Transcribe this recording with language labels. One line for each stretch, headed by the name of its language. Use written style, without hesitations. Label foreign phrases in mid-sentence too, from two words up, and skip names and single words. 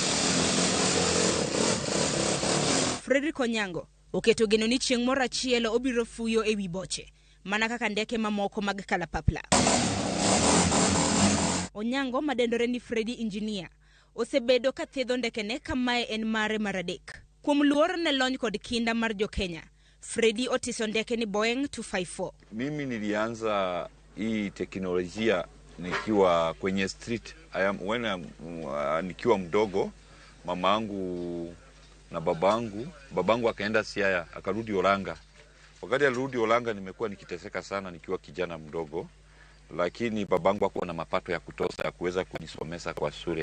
Luo (Kenya and Tanzania): Onyango oketo geno ni chieng' moro achiel obiro fuyo e wi boche, mana kaka ndeke mamoko mag Kalapapla. Onyango madendore ni Freddy Engineer osebedo ka thedho ndekene kamae en mare maradek. Kuom luor ne lony kod kinda mar jo Kenya, Freddy otiso ndeke ni Boeing 254.
Swahili: Mimi nilianza hii teknolojia nikiwa kwenye street. Nikiwa mdogo, mamangu na babangu akaenda Siaya, akarudi Olanga. Wakati alirudi Olanga nimekuwa nikiteseka sana nikiwa kijana mdogo, lakini babangu hakuwa na mapato ya kutosha ya kuweza kunisomesha kwa shule.